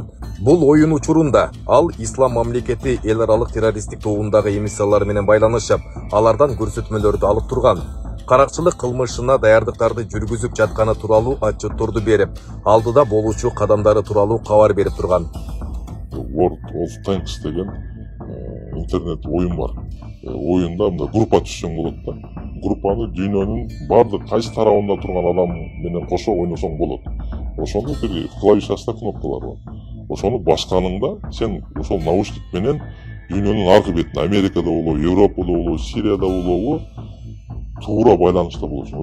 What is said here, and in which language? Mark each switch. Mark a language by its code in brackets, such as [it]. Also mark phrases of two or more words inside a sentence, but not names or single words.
[ky] Бул оюн учурунда ал Ислам мамлекети эл аралык террористтик тобундагы эмиссиялар менен байланышып, алардан көрсөтмөлөрдү алып турган. Каракчылык кылмышына даярдыктарды жүргүзүп жатканы тууралуу отчетторду берип, алдыда болуучу кадамдары тууралуу кабар берип турган. World of Tanks деген интернет оюн бар. Оюнда мындай группа түзсөң болот да. Группаны дүйнөнүн бардык кайсы тарабында турган адам менен кошо ойносоң болот. Ошондо бир клавишасында кнопкалар бар. Ошону басканыңда сен ошол наушник менен дүйнөнүн аркы бетине, Америкада болобу, Европада болобу, Сирияда болобу, туура байланышта болосуң.